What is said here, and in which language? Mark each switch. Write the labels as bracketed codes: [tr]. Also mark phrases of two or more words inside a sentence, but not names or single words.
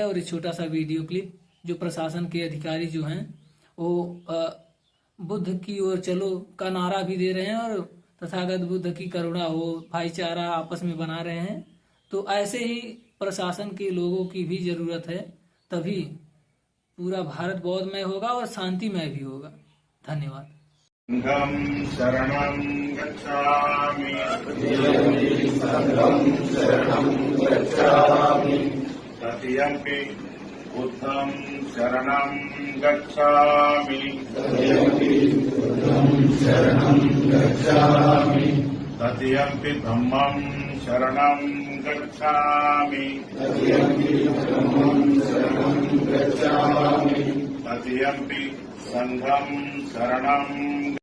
[hi] और इस छोटा सा वीडियो क्लिप जो प्रशासन के अधिकारी जो हैं वो बुद्ध की ओर चलो का नारा भी दे रहे हैं और तथागत बुद्ध की करुणा हो, भाईचारा आपस में बना रहे हैं, तो ऐसे ही प्रशासन के लोगों की भी जरूरत है, तभी पूरा भारत बौद्धमय होगा और शांतिमय भी होगा। धन्यवाद। [pi] संघं शरणं गच्छामि तथ्यंपि बुद्धं शरणं गच्छामि तथ्यंपि धम्मं शरणं गच्छामि तथ्यंपि संघं शरणं